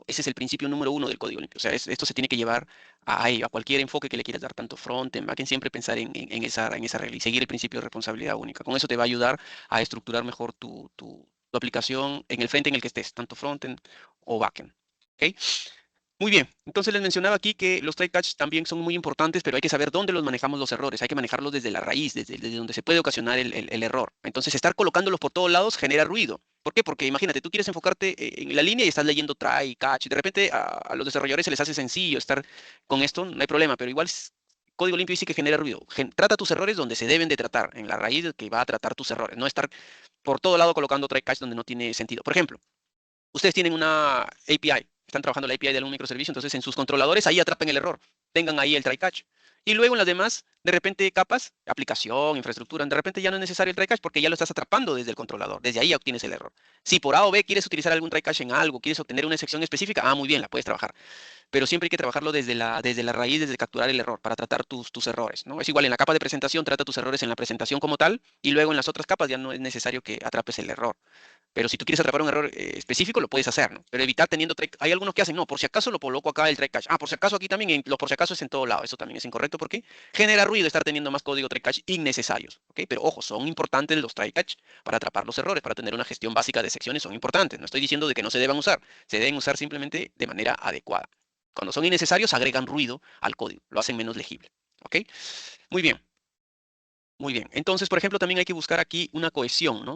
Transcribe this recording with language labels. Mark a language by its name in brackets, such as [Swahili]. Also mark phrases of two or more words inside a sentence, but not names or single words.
[Spanish] Ese es el principio número 1 del código limpio. O sea, esto se tiene que llevar a cualquier enfoque que le quieras dar, tanto frontend, backend, siempre pensar en esa regla y seguir el principio de responsabilidad única. Con eso te va a ayudar a estructurar mejor tu aplicación en el frente en el que estés, tanto frontend o backend. ¿Ok? Muy bien, entonces les mencionaba aquí que los [English] try catch [Spanish] también son muy importantes, pero hay que saber dónde los manejamos los errores. Hay que manejarlos desde la raíz, desde donde se puede ocasionar el error. Entonces, estar colocándolos por todos lados genera ruido. ¿Por qué? Porque imagínate, tú quieres enfocarte en la línea y estás leyendo [English] try, catch, [Spanish] y de repente a los desarrolladores se les hace sencillo estar con esto, no hay problema, pero igual código limpio dice que genera ruido. Trata tus errores donde se deben de tratar, en la raíz que va a tratar tus errores, no estar por todo lado colocando [English] try catch [Spanish] donde no tiene sentido. Por ejemplo, ustedes tienen una API, están trabajando la API de algún microservicio, entonces en sus controladores ahí atrapen el error, tengan ahí el [English] try catch. [Spanish] Y luego en las demás, de repente capas, aplicación, infraestructura, de repente ya no es necesario el [English] try catch [Spanish] porque ya lo estás atrapando desde el controlador, desde ahí obtienes el error. Si por A o B quieres utilizar algún [English] try catch [Spanish] en algo, quieres obtener una sección específica, muy bien, la puedes trabajar, pero siempre hay que trabajarlo desde la raíz, desde capturar el error, para tratar tus errores, ¿no? Es igual, en la capa de presentación trata tus errores en la presentación como tal, y luego en las otras capas ya no es necesario que atrapes el error. Pero si tú quieres atrapar un error específico, lo puedes hacer, ¿no? Pero evitar teniendo hay algunos que hacen, no, por si acaso lo coloco acá el [English] try catch. [Spanish] Por si acaso aquí también, los por si acaso es en todo lado. Eso también es incorrecto porque genera ruido estar teniendo más código [English] try catch [Spanish] innecesarios, ¿ok? Pero ojo, son importantes los [English] try catch [Spanish] para atrapar los errores, para tener una gestión básica de secciones, son importantes. No estoy diciendo de que no se deban usar, se deben usar simplemente de manera adecuada. Cuando son innecesarios, agregan ruido al código, lo hacen menos legible, ¿ok? Muy bien. Muy bien. Entonces, por ejemplo, también hay que buscar aquí una cohesión, ¿no?